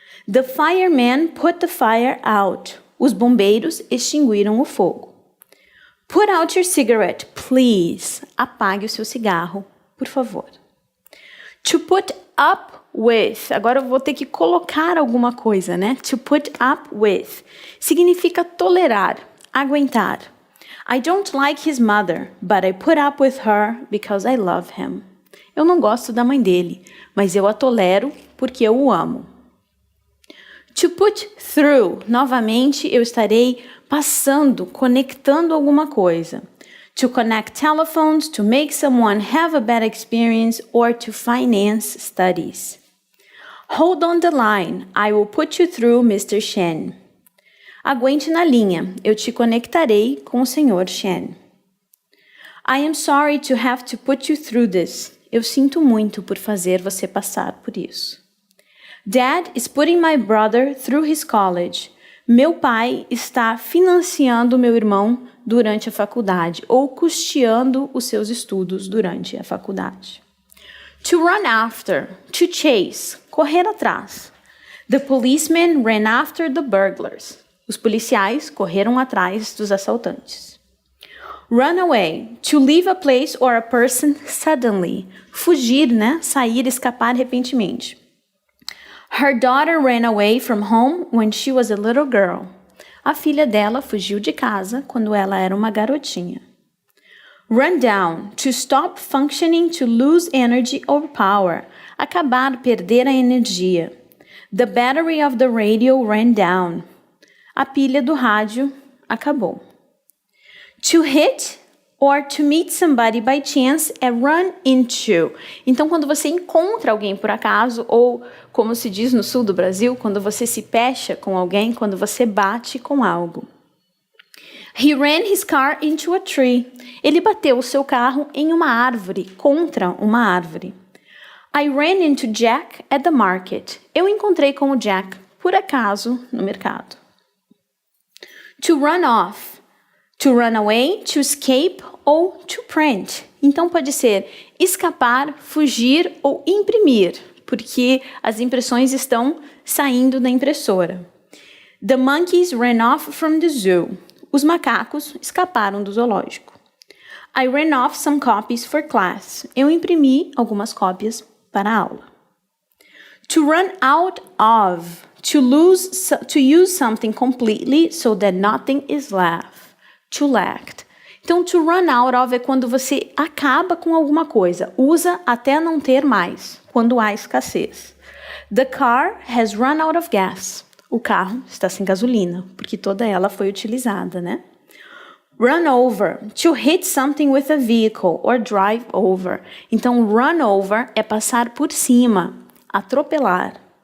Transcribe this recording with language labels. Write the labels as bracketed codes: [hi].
[en] The fireman put the fire out. [pt] Os bombeiros extinguiram o fogo. [en] Put out your cigarette, please. [pt] Apague o seu cigarro, por favor. To put up with. Agora eu vou ter que colocar alguma coisa, né? To put up with significa tolerar, aguentar. [en] I don't like his mother, but I put up with her because I love him. [pt] Eu não gosto da mãe dele, mas eu a tolero porque eu o amo. To put through. Novamente, eu estarei passando, conectando alguma coisa. [en] To connect telephones, to make someone have a bad experience, or to finance studies. Hold on the line. I will put you through Mr. [pt] Shen. Aguente na linha. Eu te conectarei com o Sr. Shen. [en] I am sorry to have to put you through this. [pt] Eu sinto muito por fazer você passar por isso. [en] Dad is putting my brother through his college. [pt] Meu pai está financiando meu irmão durante a faculdade ou custeando os seus estudos durante a faculdade. [en] To run after, to chase, [pt] correr atrás. [en] The policemen ran after the burglars. Os policiais correram atrás dos assaltantes. Run away, to leave a place or a person suddenly. [pt] Fugir, né? Sair, escapar repentinamente. [en] Her daughter ran away from home when she was a little girl. [pt] A filha dela fugiu de casa quando ela era uma garotinha. [en] Run down, to stop functioning, to lose energy or power. [pt] Acabar, perder a energia. [en] The battery of the radio ran down. [pt] A pilha do rádio acabou. [en] To hit or to meet somebody by chance é run into. [pt] Então, quando você encontra alguém por acaso, ou como se diz no sul do Brasil, quando você se pecha com alguém, quando você bate com algo. [en] He ran his car into a tree. [pt] Ele bateu o seu carro em uma árvore, contra uma árvore. [en] I ran into Jack at the market. [pt] Eu encontrei com o Jack, por acaso, no mercado. [en] To run off. To run away, to escape ou to print. [pt] Então pode ser escapar, fugir ou imprimir, porque as impressões estão saindo da impressora. [en] The monkeys ran off from the zoo. [pt] Os macacos escaparam do zoológico. [en] I ran off some copies for class. [pt] Eu imprimi algumas cópias para a aula. [en] To run out of. To use something completely so that nothing is left. To lack. [pt] Então, to run out of é quando você acaba com alguma coisa, usa até não ter mais, quando há escassez. [en] The car has run out of gas. [pt] O carro está sem gasolina, porque toda ela foi utilizada, né? [en] Run over, to hit something with a vehicle or drive over. [pt] Então, run over é passar por cima, atropelar.